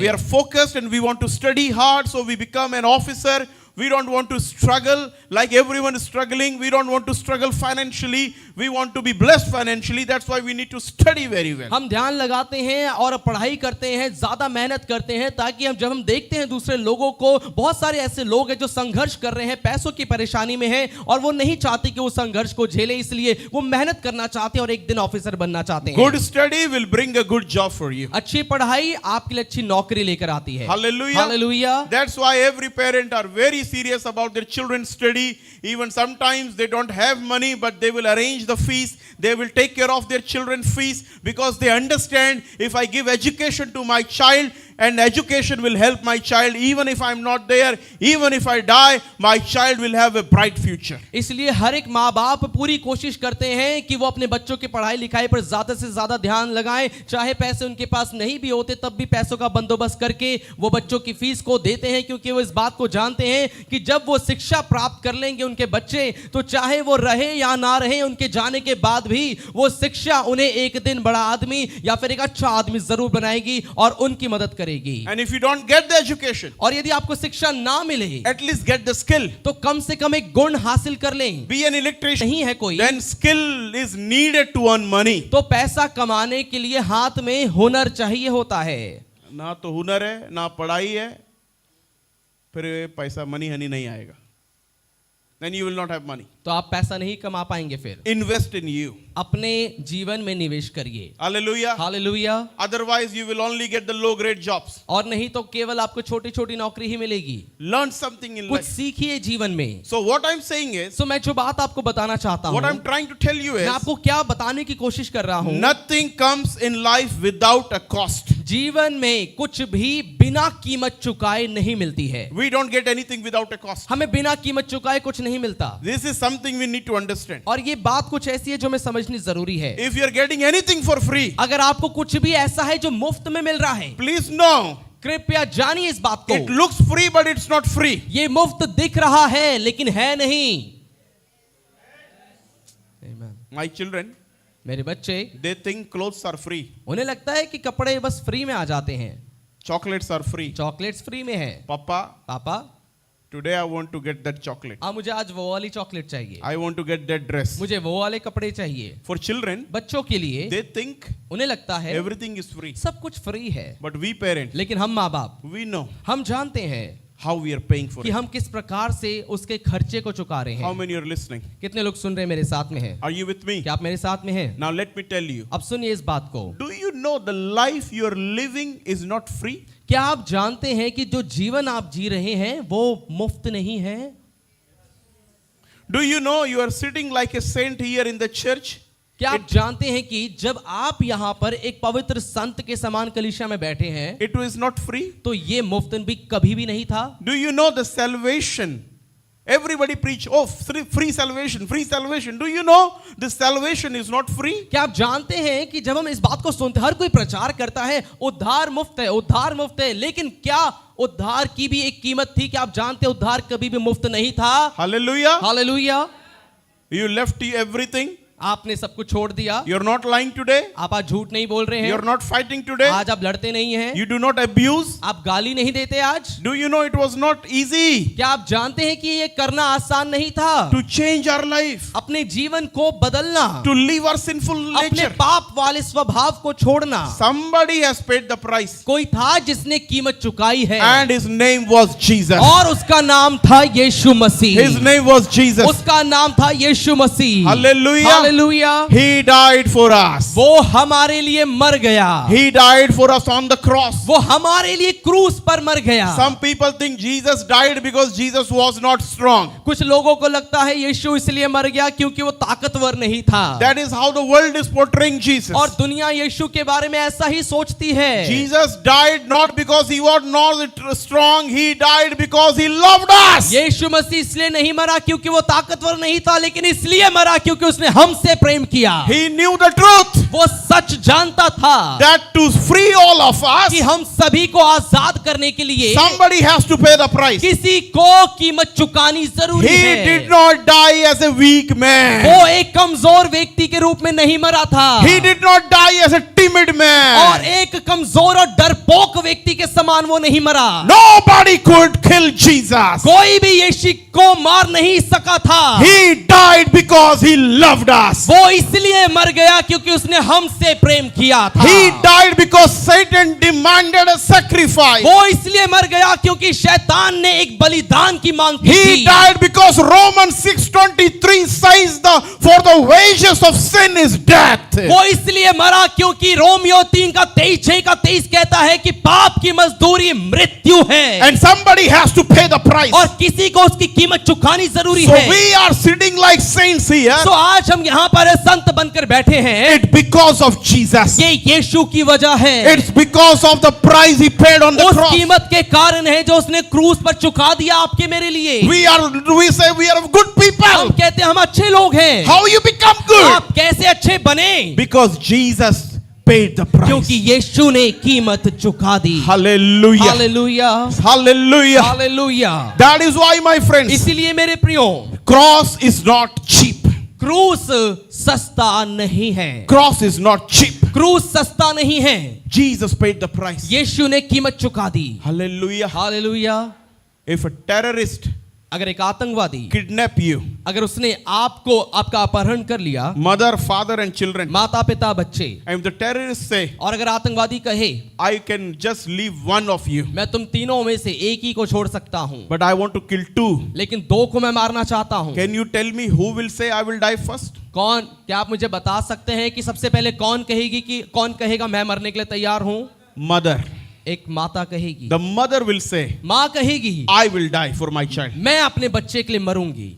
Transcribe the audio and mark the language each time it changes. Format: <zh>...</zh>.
<en>We are focused and we want to study hard, so we become an officer. We don't want to struggle like everyone is struggling. We don't want to struggle financially. We want to be blessed financially. That's why we need to study very well.</en> <hi>हम ध्यान लगाते हैं और पढ़ाई करते हैं, ज्यादा मेहनत करते हैं, ताकि जब हम देखते हैं दूसरे लोगों को, बहुत सारे ऐसे लोग हैं जो संघर्ष कर रहे हैं, पैसों की परेशानी में हैं और वो नहीं चाहते कि वो संघर्ष को झेले, इसलिए वो मेहनत करना चाहते हैं और एक दिन ऑफिसर बनना चाहते हैं।</hi> <en>Good study will bring a good job for you.</en> <hi>अच्छी पढ़ाई आपके लिए अच्छी नौकरी लेकर आती है।</hi> <en>Hallelujah.</en> <hi>Hallelujah.</hi> <en>That's why every parent are very serious about their children's study. Even sometimes they don't have money, but they will arrange the fees. They will take care of their children's fees because they understand if I give education to my child, and education will help my child, even if I'm not there, even if I die, my child will have a bright future.</en> <hi>इसलिए हर एक माँ बाप पूरी कोशिश करते हैं कि वो अपने बच्चों की पढ़ाई लिखाई पर ज्यादा से ज्यादा ध्यान लगाएं, चाहे पैसे उनके पास नहीं भी होते तब भी पैसों का बंदोबस्त करके वो बच्चों की फीस को देते हैं, क्योंकि वो इस बात को जानते हैं कि जब वो शिक्षा प्राप्त कर लेंगे उनके बच्चे, तो चाहे वो रहे या ना रहे, उनके जाने के बाद भी वो शिक्षा उन्हें एक दिन बड़ा आदमी या फिर एक अच्छा आदमी जरूर बनाएगी और उनकी मदद करेगी।</hi> <en>And if you don't get the education,</en> <hi>और यदि आपको शिक्षा ना मिले,</hi> <en>at least get the skill.</en> <hi>तो कम से कम एक गुण हासिल कर लें।</hi> <en>Be an electrician.</en> <hi>नहीं है कोई,</hi> <en>Then skill is needed to earn money.</en> <hi>तो पैसा कमाने के लिए हाथ में हुनर चाहिए होता है। ना तो हुनर है, ना पढ़ाई है, फिर पैसा</hi> <en>money honey</en> <hi>नहीं आएगा।</hi> <en>Then you will not have money.</en> <hi>तो आप पैसा नहीं कमा पाएंगे। फिर</hi> <en>Invest in you.</en> <hi>अपने जीवन में निवेश करिए।</hi> <en>Hallelujah.</en> <hi>Hallelujah.</hi> <en>Otherwise you will only get the low grade jobs.</en> <hi>और नहीं तो केवल आपको छोटी छोटी नौकरी ही मिलेगी।</hi> <en>Learn something in</en> <hi>कुछ</hi> <en>life.</en> <hi>सीखिए जीवन में।</hi> <en>So what I'm saying is,</en> <hi>तो मैं जो बात आपको बताना चाहता हूँ,</hi> <en>what I'm trying to tell you</en> <hi>मैं</hi> <en>is,</en> <hi>आपको क्या बताने की कोशिश कर रहा हूँ,</hi> <en>nothing comes in life without a cost.</en> <hi>जीवन में कुछ भी बिना कीमत चुकाए नहीं मिलती है।</hi> <en>We don't get anything without a cost.</en> <hi>हमें बिना कीमत चुकाए कुछ नहीं मिलता।</hi> <en>This is something we need to understand.</en> <hi>और ये बात कुछ ऐसी है जो हमें समझनी जरूरी है।</hi> <en>If you are getting anything for free,</en> <hi>अगर आपको कुछ भी ऐसा है जो मुफ्त में मिल रहा है,</hi> <en>please know,</en> <hi>कृपया जानिए इस बात को,</hi> <en>it looks free but it's not free.</en> <hi>ये मुफ्त दिख रहा है लेकिन है नहीं।</hi> <en>Amen. My children,</en> <hi>मेरे बच्चे,</hi> <en>they think clothes are free.</en> <hi>उन्हें लगता है कि कपड़े बस फ्री में आ जाते हैं,</hi> <en>Chocolates are free.</en> <hi>Chocolates free में है।</hi> <en>Papa,</en> <hi>पापा,</hi> <en>today I want to get that chocolate.</en> <hi>मुझे आज वो वाली चॉकलेट चाहिए,</hi> <en>I want to get that dress.</en> <hi>मुझे वो वाले कपड़े चाहिए।</hi> <en>For children,</en> <hi>बच्चों के लिए</hi> <en>they think</en> <hi>उन्हें लगता है</hi> <en>everything is free.</en> <hi>सब कुछ फ्री है,</hi> <en>But we parents,</en> <hi>लेकिन हम माँ बाप,</hi> <en>we know</en> <hi>हम जानते हैं</hi> <en>how we are paying for</en> <hi>कि</hi> <en>it.</en> <hi>हम किस प्रकार से उसके खर्चे को चुका रहे</hi> <en>How</en> <hi>हैं।</hi> <en>many are listening?</en> <hi>कितने लोग सुन रहे हैं मेरे साथ में हैं?</hi> <en>Are you with me?</en> <hi>क्या आप मेरे साथ में हैं?</hi> <en>Now let me tell you.</en> <hi>अब सुनिए इस बात को,</hi> <en>Do you know the life you are living is not free?</en> <hi>क्या आप जानते हैं कि जो जीवन आप जी रहे हैं वो मुफ्त नहीं है?</hi> <en>Do you know you are sitting like a saint here in the church?</en> <hi>क्या आप जानते हैं कि जब आप यहाँ पर एक पवित्र संत के समान कलीसिया में बैठे हैं,</hi> <en>It was not free.</en> <hi>तो ये मुफ्त भी कभी भी नहीं था?</hi> <en>Do you know the salvation? Everybody preach, oh, free salvation, free salvation. Do you know the salvation is not free?</en> <hi>क्या आप जानते हैं कि जब हम इस बात को सुनते, हर कोई प्रचार करता है उद्धार मुफ्त है, उद्धार मुफ्त है, लेकिन क्या उद्धार की भी एक कीमत थी? क्या आप जानते हैं उद्धार कभी भी मुफ्त नहीं था?</hi> <en>Hallelujah.</en> <hi>Hallelujah.</hi> <en>You left everything.</en> <hi>आपने सब कुछ छोड़ दिया।</hi> <en>You're not lying today.</en> <hi>आप आज झूठ नहीं बोल रहे हैं।</hi> <en>You're not fighting today.</en> <hi>आज आप लड़ते नहीं हैं।</hi> <en>You do not abuse.</en> <hi>आप गाली नहीं देते आज।</hi> <en>Do you know it was not easy</en> <hi>क्या आप जानते हैं कि ये करना आसान नहीं था?</hi> <en>to change our life,</en> <hi>अपने जीवन को बदलना,</hi> <en>to leave our sinful</en> <hi>अपने</hi> <en>nature?</en> <hi>पाप वाले स्वभाव को छोड़ना।</hi> <en>Somebody has paid the price,</en> <hi>कोई था जिसने कीमत चुकाई है,</hi> <en>and his name was Jesus.</en> <hi>और उसका नाम था यीशु मसीह।</hi> <en>His name was Jesus.</en> <hi>उसका नाम था यीशु मसीह।</hi> <en>Hallelujah.</en> <hi>Hallelujah.</hi> <en>He died for us.</en> <hi>वो हमारे लिए मर गया।</hi> <en>He died for us on the cross.</en> <hi>वो हमारे लिए क्रूस पर मर गया।</hi> <en>Some people think Jesus died because Jesus was not strong.</en> <hi>कुछ लोगों को लगता है यीशु इसलिए मर गया क्योंकि वो ताकतवर नहीं था।</hi> <en>That is how the world is portraying Jesus.</en> <hi>और दुनिया यीशु के बारे में ऐसा ही सोचती है।</hi> <en>Jesus died not because he was not strong. He died because he loved us.</en> <hi>यीशु मसीह इसलिए नहीं मरा क्योंकि वो ताकतवर नहीं था, लेकिन इसलिए मरा क्योंकि उसने हमसे प्रेम किया।</hi> <en>He knew the truth.</en> <hi>वो सच जानता था</hi> <en>That to free all of us,</en> <hi>कि हम सभी को आजाद करने के लिए</hi> <en>somebody has to pay the price.</en> <hi>किसी को कीमत चुकानी जरूरी</hi> <en>He</en> <hi>है।</hi> <en>did not die as a weak man.</en> <hi>वो एक कमजोर व्यक्ति के रूप में नहीं मरा था।</hi> <en>He did not die as a timid man.</en> <hi>और एक कमजोर और डरपोक व्यक्ति के समान वो नहीं मरा।</hi> <en>Nobody could kill Jesus.</en> <hi>कोई भी यीशु को मार नहीं सका था।</hi> <en>He died because he loved us.</en> <hi>वो इसलिए मर गया क्योंकि उसने हमसे प्रेम किया था।</hi> <en>He died because Satan demanded a sacrifice.</en> <hi>वो इसलिए मर गया क्योंकि शैतान ने एक बलिदान की मांग की</hi> <en>He</en> <hi>थी।</hi> <en>died because Because Romans 6:23 says for the wages of sin is death.</en> <hi>वो इसलिए मरा क्योंकि रोमियो 3:23 कहता है कि पाप की मजदूरी मृत्यु है,</hi> <en>And somebody has to pay the price.</en> <hi>और किसी को उसकी कीमत चुकानी जरूरी</hi> <en>So</en> <hi>है।</hi> <en>we are sitting like saints here.</en> <hi>तो आज हम यहाँ पर संत बनकर बैठे हैं,</hi> <en>It's because of Jesus.</en> <hi>ये यीशु की वजह है,</hi> <en>It's because of the price he paid on the</en> <hi>उस</hi> <en>cross.</en> <hi>कीमत के कारण है जो उसने क्रूस पर चुका दिया आपके मेरे लिए।</hi> <en>We say we are good</en> <hi>हम</hi> <en>people.</en> <hi>कहते हैं हम अच्छे लोग हैं।</hi> <en>How you become good?</en> <hi>आप कैसे अच्छे बने?</hi> <en>Because Jesus paid the price.</en> <hi>क्योंकि यीशु ने कीमत चुका दी।</hi> <en>Hallelujah.</en> <hi>Hallelujah,</hi> <en>Hallelujah.</en> <hi>Hallelujah.</hi> <en>That is why, my friends,</en> <hi>इसीलिए मेरे प्रियो,</hi> <en>cross is not cheap.</en> <hi>क्रूस सस्ता नहीं है,</hi> <en>Cross is not cheap.</en> <hi>क्रूस सस्ता नहीं है।</hi> <en>Jesus paid the price.</en> <hi>यीशु ने कीमत चुका दी।</hi> <en>Hallelujah.</en> <hi>Hallelujah.</hi> <en>If a terrorist</en> <hi>अगर एक आतंकवादी</hi> <en>kidnap you,</en> <hi>अगर उसने आपको आपका अपहरण कर लिया,</hi> <en>mother, father and children,</en> <hi>माता पिता बच्चे,</hi> <en>and if the terrorists say,</en> <hi>और अगर आतंकवादी कहे</hi> <en>I can just leave one of you,</en> <hi>मैं तुम तीनों में से एक ही को छोड़ सकता हूं,</hi> <en>but I want to kill two,</en> <hi>लेकिन दो को मैं मारना चाहता हूं,</hi> <en>can you tell me who will say I will die first?</en> <hi>कौन, क्या आप मुझे बता सकते हैं कि सबसे पहले कौन कहेगा मैं मरने के लिए तैयार हूं?</hi> <en>Mother.</en> <hi>एक माता कहेगी,</hi> <en>The mother will say,</en> <hi>माँ कहेगी</hi> <en>I will die for my child.</en> <hi>मैं अपने बच्चे के लिए मरूंगी,</hi>